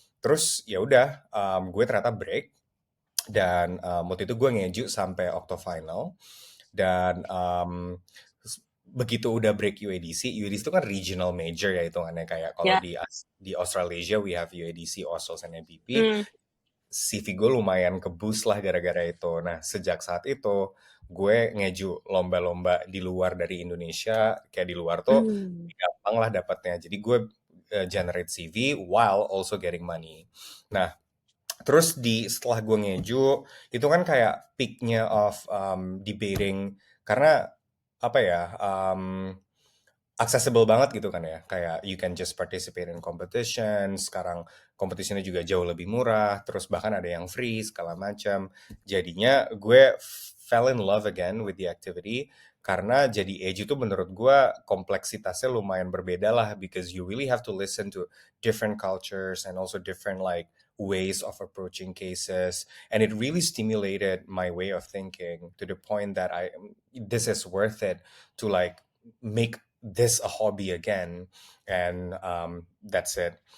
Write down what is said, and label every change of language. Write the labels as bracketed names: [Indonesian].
[Indonesian] Terus ya udah, gue ternyata break dan waktu itu gue ngeju sampai octo final dan begitu udah break UADC itu kan regional major ya hitungannya kayak kalau Ya. di Australasia [English] we have [Indonesian] UADC, OSOS, and MVP. CV gue lumayan ke-boost lah gara-gara itu. Nah, sejak saat itu gue ngeju lomba-lomba di luar dari Indonesia, kayak di luar tuh gampang lah dapatnya. Jadi gue [English] generate CV while also getting money. [Indonesian] Nah, terus setelah gue ngeju, itu kan kayak peaknya [English] of debating [Indonesian] karena apa ya, accessible banget gitu kan ya. [English] Kayak you can just participate in competition. [Indonesian] Sekarang competitionnya juga jauh lebih murah. Terus bahkan ada yang free segala macam. Jadinya gue [English] fell in love again with the activity. [Indonesian] Karena jadi edge itu menurut gue kompleksitasnya lumayan berbeda lah. [English] Because you really have to listen to different cultures and also different like ways of approaching cases. And it really stimulated my way of thinking to the point that this is worth it to like make this a hobby again and that's it.